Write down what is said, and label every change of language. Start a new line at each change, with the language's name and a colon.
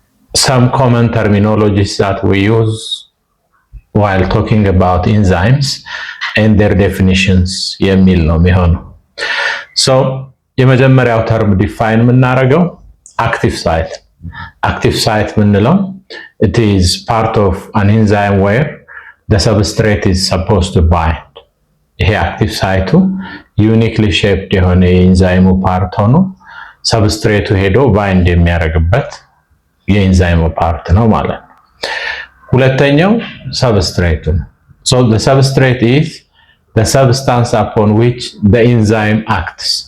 English: some common terminologies that we use while talking about enzymes and their definitions
Amharic: የሚል ነው የሚሆነው።
English: So
Amharic: የመጀመሪያው ተርም ዲፋይን የምናደርገው
English: active site. Active site
Amharic: ምንለው
English: it is part of an enzyme where the substrate is supposed to bind.
Amharic: ይሄ active site
English: uniquely shaped
Amharic: የሆነ የኢንዛይሙ ፓርት ሆኖ ሰብስትሬቱ ሄዶ ባይንድ የሚያደርግበት የኢንዛይሙ ፓርት ነው ማለት ነው። ሁለተኛው ሰብስትሬቱ ነው።
English: So the substrate is the substance upon which the enzyme acts.